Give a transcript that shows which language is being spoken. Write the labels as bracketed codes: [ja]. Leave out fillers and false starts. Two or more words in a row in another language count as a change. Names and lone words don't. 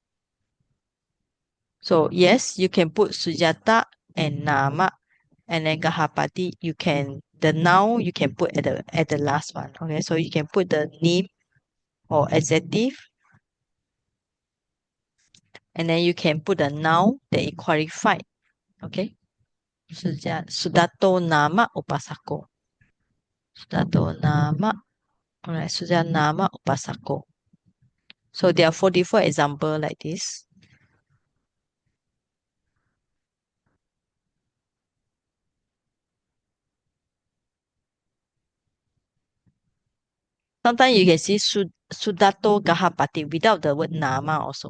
[en] So yes, you can put Sujata and Nama and then Gahapati. The noun you can put at the last one. Okay, so you can put the name or adjective, and then you can put the noun that is qualified. [pi] Okay. Sudato Nama Upasako. Sudato Nama Alright, sudah nama upasako. [en] So there are 44 examples like this. Sometimes you can see [pi] sudato gahapati [en] without the word nama also.